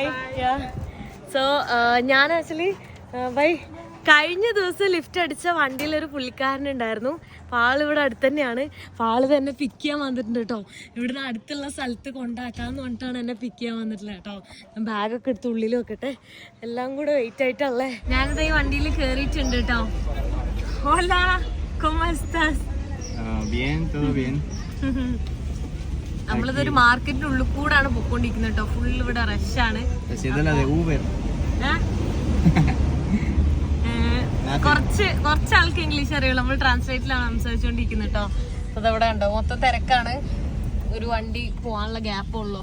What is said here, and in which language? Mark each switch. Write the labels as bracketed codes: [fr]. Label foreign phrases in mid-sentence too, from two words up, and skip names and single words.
[ml] സോ ഞാൻ ആക്ച്വലി ബൈ കഴിഞ്ഞ ദിവസം ലിഫ്റ്റ് അടിച്ച വണ്ടിയിലൊരു പുള്ളിക്കാരനുണ്ടായിരുന്നു. അപ്പോൾ ആളിവിടെ അടുത്ത് തന്നെയാണ്. അപ്പോൾ ആള് തന്നെ പിക്ക് ചെയ്യാൻ വന്നിട്ടുണ്ട് കേട്ടോ. ഇവിടുന്ന് അടുത്തുള്ള സ്ഥലത്ത് കൊണ്ടാക്കാമെന്ന് പറഞ്ഞിട്ടാണ് എന്നെ പിക്ക് ചെയ്യാൻ വന്നിട്ടില്ല കേട്ടോ. ഞാൻ ബാഗൊക്കെ എടുത്ത് ഉള്ളിൽ വെക്കട്ടെ. എല്ലാം കൂടെ വെയിറ്റ് ആയിട്ടല്ലേ. ഞാനിത് ഈ വണ്ടിയിൽ കയറിയിട്ടുണ്ട് കേട്ടോ. [es] ഹോലാ, ¿cómo estás? Bien, todo bien. [ml] നമ്മളിതൊരു മാർക്കറ്റിന്റെ ഉള്ളിൽ കൂടാണ് പൊക്കോണ്ടിരിക്കുന്നത് കേട്ടോ. ഫുൾ ഇവിടെ റഷാണ്. കുറച്ച് ആൾക്ക് ഇംഗ്ലീഷ് അറിയുള്ളൂ. നമ്മൾ ട്രാൻസ്ലേറ്റിലാണ് സംസാരിച്ചുകൊണ്ടിരിക്കുന്നത് കേട്ടോ. അതവിടെ ഉണ്ടോ മൊത്തം തിരക്കാണ്. ഒരു വണ്ടി പോകാനുള്ള ഗ്യാപ്പ് ഉള്ളു.